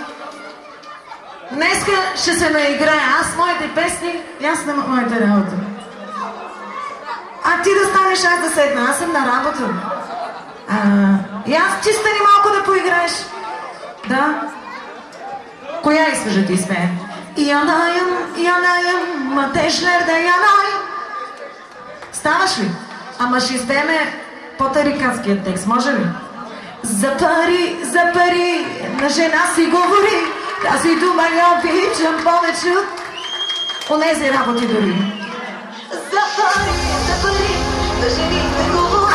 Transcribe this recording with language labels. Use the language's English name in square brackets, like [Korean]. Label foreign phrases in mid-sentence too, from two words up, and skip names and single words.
[Bulgarian] Днеска ще се наиграя аз, моите песни и аз на моята работа. А ти да станеш, аз да седна, аз съм на работа. И аз ти стани малко да поиграеш. Да? Коя искаш да ти изпее? [Turkish] Yanayım, ateşlerde yanayım. [Bulgarian] Ставаш ли? Ама ще изпееме по-тарикатският текст, може ли? За пари, на жена си говори. Тази дума я обичам повече от онези работи дори. За пари, на жените говори.